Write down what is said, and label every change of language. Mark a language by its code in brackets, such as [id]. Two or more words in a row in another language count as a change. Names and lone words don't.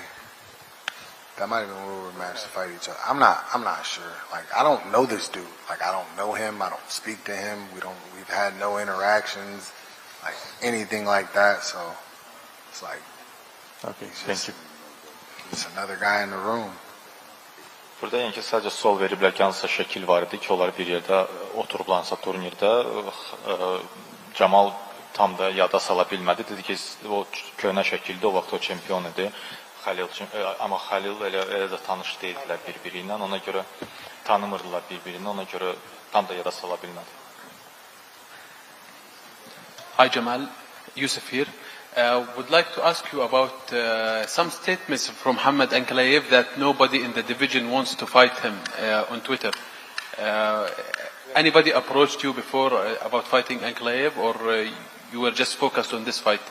[en] That might have been where we were matched to fight each other. I'm not sure. Like, I don't know this dude. Like, I don't know him. I don't speak to him. We've had no interactions, like anything like that. So it's like, Okay, thank you. Just another guy in the room. [az] Burada yəni ki, sadəcə sual veriblər ki, hansısa şəkil var idi ki, onlar bir yerdə oturublarsa turnirdə, Camal tam da yada sala bilmədi. Dedi ki, o köhnə şəkildə o vaxt o çempion idi. Amma Xəlil elə də tanış deyildilər bir-biri ilə, ona görə tanımırdılar bir-birini, ona görə tam da yada sala bilmədi. [en] Hi Jamal, Yusuf here. Would like to ask you about some statements from Muhammad Ankalaev that nobody in the division wants to fight him on Twitter. Anybody approached you before about fighting Ankalaev, or you were just focused on this fight?